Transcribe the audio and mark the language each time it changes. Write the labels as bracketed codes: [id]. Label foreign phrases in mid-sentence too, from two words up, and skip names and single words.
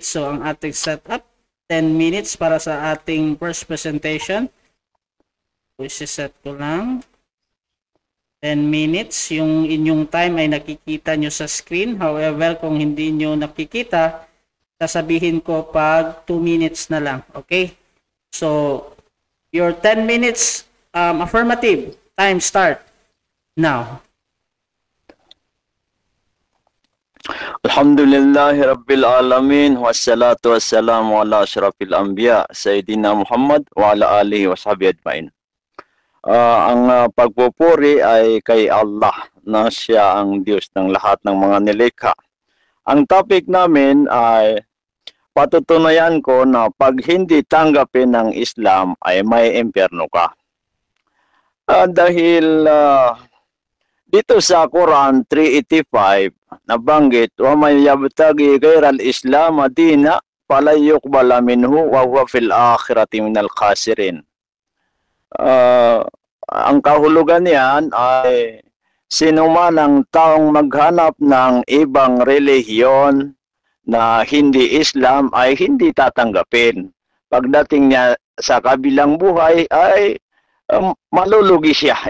[tl] So ang ating setup, 10 minutes para sa ating [en] first presentation. [tl] Set ko lang. 10 minutes. Yung inyong time ay nakikita nyo sa screen. However, kung hindi nyo nakikita, sasabihin ko pag 2 minutes na lang. Okay? [en] So, your 10 minutes affirmative. Time start. Now. [ar] الحمد لله رب العالمين والصلاة والسلام على أشرف الأنبياء سيدنا محمد وعلى آله وصحبه أجمعين. [tl] Ang pagpupuri ay kay Allah na siya ang Diyos ng lahat ng mga nilikha. Ang topic namin ay patutunayan ko na pag hindi tanggapin ng Islam ay may impyerno ka. Dahil dito sa Quran 385 nabanggit, [ar] ومن يبتغ غير الإسلام دينا فلن يقبل منه وهو في الآخرة من الخاسرين. [tl] Ang kahulugan niyan ay sino man ang taong maghanap ng ibang relihiyon na hindi Islam ay hindi tatanggapin. Pagdating niya sa kabilang buhay ay malulugi siya.